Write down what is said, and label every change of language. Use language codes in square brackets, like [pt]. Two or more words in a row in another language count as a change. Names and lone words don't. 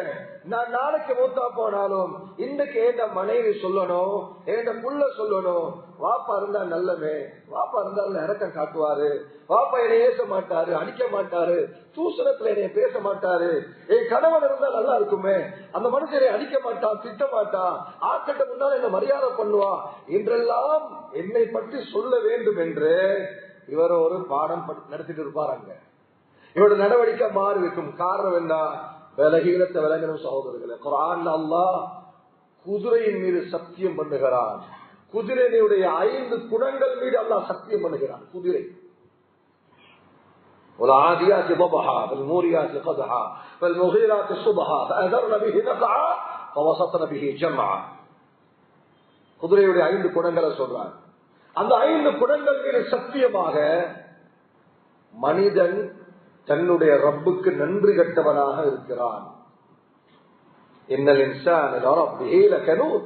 [ta] நான் நாளைக்கு மூத்தா போனாலும் இன்னைக்கு ஏண்ட மனைவி சொல்லணும், ஏண்ட புள்ள சொல்லணும், வாப்பா இருந்தா நல்லவே, வாப்பா இருந்தாலும் இறக்கம் காட்டுவாரு, வாப்பா என்னை ஏச மாட்டாரு, அடிக்க மாட்டாரு, தூசணத்துல என்னைய பேச மாட்டாரு, என் கணவன் இருந்தா நல்லா இருக்குமே, அந்த மனுஷனை அடிக்க மாட்டான், திட்ட மாட்டான், ஆட்கிட்ட முன்னால என்ன மரியாதை பண்ணுவான் என்றெல்லாம் என்னை பற்றி சொல்ல வேண்டும் என்று இவர் ஒரு பாடம் நடத்திட்டு இருப்பாருங்க. இவரோட நடவடிக்கை மாறி இருக்கும். காரணம் என்ன? பலகீனத்தை விளங்கணும் சகோதரர்களே. குர்ஆன்ல அல்லாஹ் குதிரையின் மீது சத்தியம் பண்ணுகிறான். குதிரையுடைய 5 குணங்கள் மீது அல்லாஹ் சத்தியம் பண்ணுகிறான். [ar] குதிரை والعاديات ضبحا فالموريات قدحا فالمغيرات صبحا فأثرن به نقعا فوسطن به جمعا. [ta] குதிரையுடைய 5 குணங்களை சொல்றான். அந்த 5 குணங்கள் மீது சத்தியமாக மனிதன் தன்னுடைய ரப்புக்கு நன்றி கட்டவனாக இருக்கிறான். [ar] إن الإنسان لربه لكنود.